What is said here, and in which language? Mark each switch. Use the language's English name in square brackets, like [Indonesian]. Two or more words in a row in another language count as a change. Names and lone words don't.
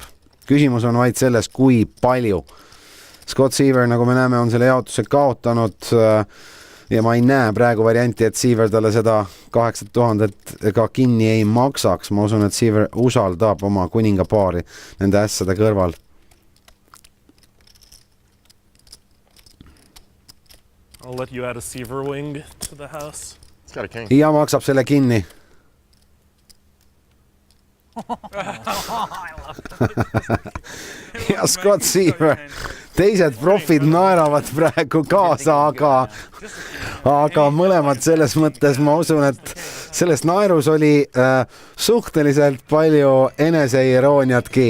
[Estonian] Küsimus on vaid selles, kui palju. Scott Seaver, nagu me näeme, on selle jaotuse kaotanud ja ma ei näe praegu varianti, et Seaver talle seda 8000 ka kinni ei maksaks. Ma usun, et Seaver usaldab oma kuningapaari nende ässade kõrval. [English] I'll let you add a Seaver wing to the house. [Estonian] Ja maksab selle kinni. Ja Scott Seaver, teised profid naeravad praegu kaasa, aga mõlemad selles mõttes ma usun, et selles naerus oli suhteliselt palju eneseirooniatki.